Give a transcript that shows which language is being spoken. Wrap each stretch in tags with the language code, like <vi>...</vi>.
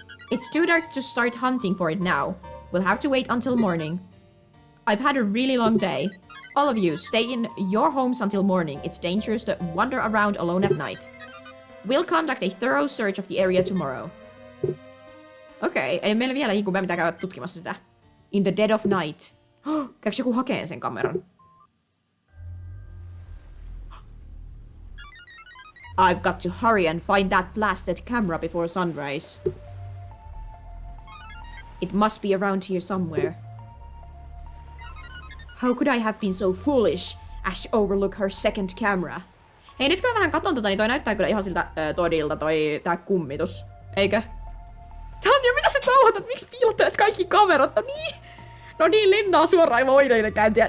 <en>It's too dark to start hunting for it now. We'll have to wait until morning. I've had a really long day. All of you, stay in your homes until morning. It's dangerous to wander around alone at night. We'll conduct a thorough search of the area tomorrow.</en> <fi>Okei, eli meillä vielä meidän pitää käydä tutkimassa sitä.</fi> <en>In the dead of night.</en> <fi>Käykö joku hakeen sen kameran?</fi> <en>I've got to hurry and find that blasted camera before sunrise. It must be around here somewhere. How could I have been so foolish as to overlook her second camera?</en> <fi>Hei, nyt kun mä vähän katon niin toi näyttää kyllä ihan siltä todilta tää kummitus. Eikö? Tanja, mitä sä touhotat? Miksi piilottelet kaikki kamerat? No niin. No niin, linnaa suoraan ilman oineiden käyntiä.</fi>